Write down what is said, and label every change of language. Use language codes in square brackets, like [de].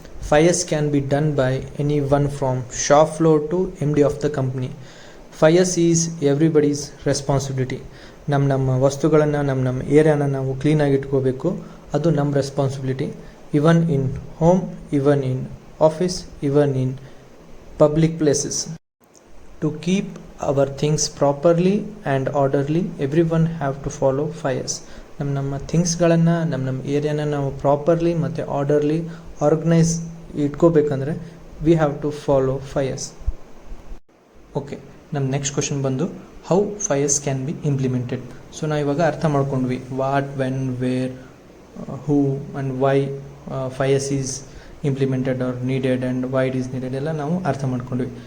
[en] 5S can be done by any one from shop floor to MD of the company. 5S is everybody's responsibility. [kn] ನಮ್ಮ ವಸ್ತುಗಳನ್ನು, ನಮ್ಮ ಏರಿಯಾನ ನಾವು ಕ್ಲೀನಾಗಿ ಇಟ್ಕೋಬೇಕು, ಅದು ನಮ್ಮ responsibility. [en] Even in home, even in office, even in public places. To keep our things properly and orderly, everyone have to follow 5S. [kn] ನಮ್ಮ ಥಿಂಗ್ಸ್ಗಳನ್ನು, ನಮ್ಮ ಏರಿಯಾನ ನಾವು ಪ್ರಾಪರ್ಲಿ ಮತ್ತು orderly organise ಇಟ್ಕೋಬೇಕಂದ್ರೆ [en] We have to follow 5S. Okay, ನಮ್ಮ next question ಬಂದು how 5S can be implemented. [kn] So ನಾವು ಇವಾಗ ಅರ್ಥ ಮಾಡ್ಕೊಂಡ್ವಿ [en] what, when, where, who and why 5S is implemented or needed and why it is needed [kn] ಎಲ್ಲ ನಾವು ಅರ್ಥ ಮಾಡ್ಕೊಂಡ್ವಿ.